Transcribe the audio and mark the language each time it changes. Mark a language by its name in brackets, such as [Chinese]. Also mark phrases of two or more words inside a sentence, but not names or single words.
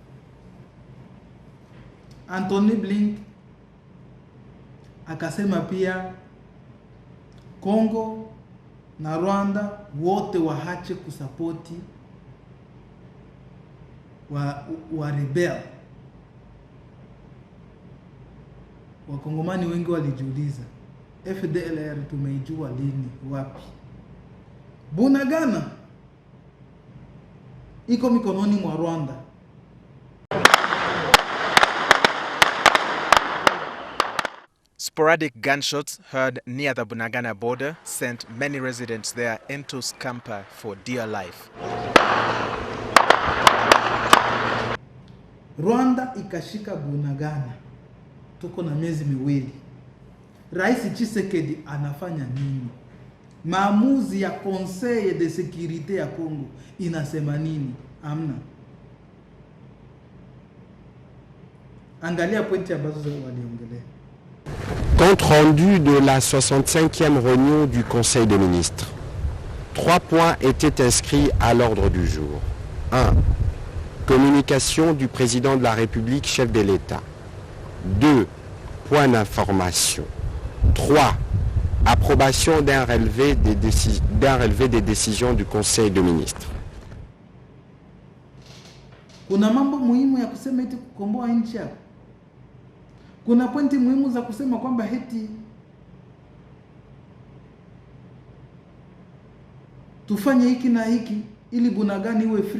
[Swahili] Antony Blinken akasema pia Kongo na Rwanda wote waache kusapoti wa rebel. Wakongomani wengi walijiuliza, FDLR tumeijua lini, wapi? Bunagana iko mikononi mwa Rwanda. [English] Sporadic gunshots heard near the Bunagana border sent many residents there into scamper for dear life. [Swahili] Rwanda ikashika Bunagana. Tuko na miezi 2. Rais Tshisekedi anafanya nini? Maamuzi ya Conseil de Sécurité ya Congo inasema nini? Amna. Angalia pointi ambazo waliongelea. [French] Compte rendu de la 65e réunion du Conseil des ministres. 3 points étaient inscrits à l'ordre du jour. 1. Communication du président de la République, chef de l'État. 2. Point d'information. 3. Approbation d'un relevé des décisions du Conseil des ministres. [Swahili] Kuna mambo muhimu ya kusema eti kukomboa nchi yako. Kuna pointi muhimu za kusema kwamba heti tufanye hiki na hiki ili Bunagana iwe free.